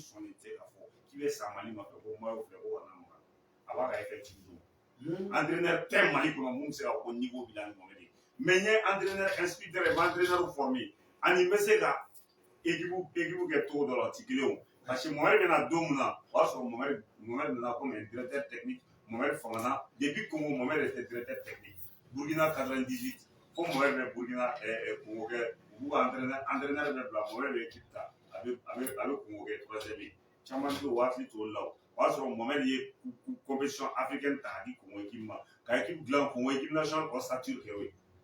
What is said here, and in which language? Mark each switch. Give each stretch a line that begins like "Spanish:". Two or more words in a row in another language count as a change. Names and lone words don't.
Bambara: sɔnni tɛ k'a fɔ k'i bɛ sa Mali nɔfɛ ko maillot filɛ ko kana maga a b'a ka effectif don entraîneur tɛ Mali kɔnɔ mun bɛ se ka fɔ ko niveau b'i la ni Mohamed ye mais n ye
French: entraîneur instructeur
Bambara: ye n bɛ
French: entraîneur formé
Bambara: ani n bɛ se ka équipe kɛ cogo dɔ la o tɛ kelen ye
French: parce que
Bambara: Mohamed bɛna don min na o y'a sɔrɔ Mohamed nana
French: comme un directeur technique
Bambara: Mohamed fangana depuis Congo
French: Mohamed était directeur technique Burkina 98
Bambara: fo Mohamed bɛ Burkina Congo kɛ u b'u ka entraîneur bɛ bila Mohamed bɛ équipe ta a bɛ Congo kɛ troisième ye caman bɛ o hakili to olu la o y'a sɔrɔ Mohamed ye
French: compétition africaine
Bambara: ta k'a di Congo équipe ma ka équipe dilan Congo
French: équipe nationale ossature
Bambara: kɛ o ye